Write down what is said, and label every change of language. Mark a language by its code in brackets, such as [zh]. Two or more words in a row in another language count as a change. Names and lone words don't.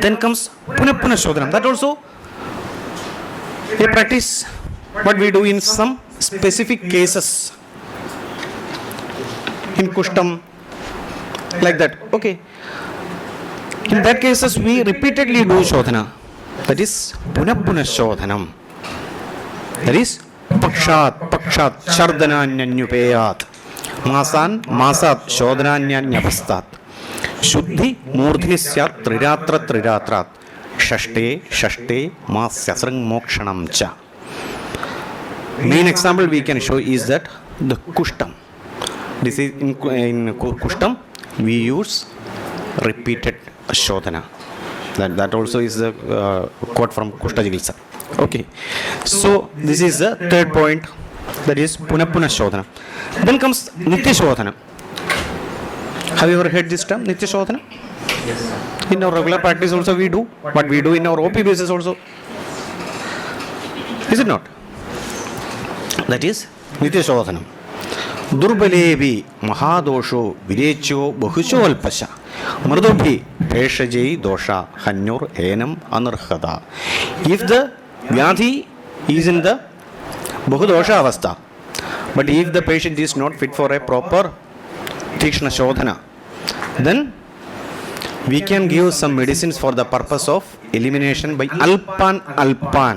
[en] Then comes [sa] पुनःपुनः शोधनम्. [en] That also a practice what we do in some specific cases. In Kushtam, like that. Okay. In that cases we repeatedly do Shodhana. That is [sa] पुनःपुनः शोधनम्. That is पक्षात्, शर्धनान्यन्युपेयात्, मासान्, मासात्, शोधनान्यन्यपस्तात्, शुद्धि, मूर्धिनि स्यात्, त्रिरात्रात्, षष्ठे, मास्यस्रं मोक्षणं च. [en] Main example we can show is that the kushtam. This is in kushtam we use repeated shodhana. That also is a quote from [sa] कुष्ठ चिकित्सा. [en] Okay. So this is the third point, that is [sa] पुनःपुनः शोधन. [en] Then comes [sa] नित्य शोधन. [en] Have you ever heard this term, [sa] नित्य शोधन? [en] Yes. In our regular practice also we do, but we do in our OP basis also. Is it not? That is [sa] नित्य शोधन. दुर्बलेऽपि महादोषो विरेच्यो बहुशोऽल्पशः मृदुभिर्भेषजैर्दोषा हन्युरेनमनर्हत. [en] If the vyadhi is in the [sa] बहुदोष अवस्था, [en] but if the patient is not fit for a proper [sa] तीक्ष्ण शोधन, [en] then we can give some medicines for the purpose of elimination by alpan.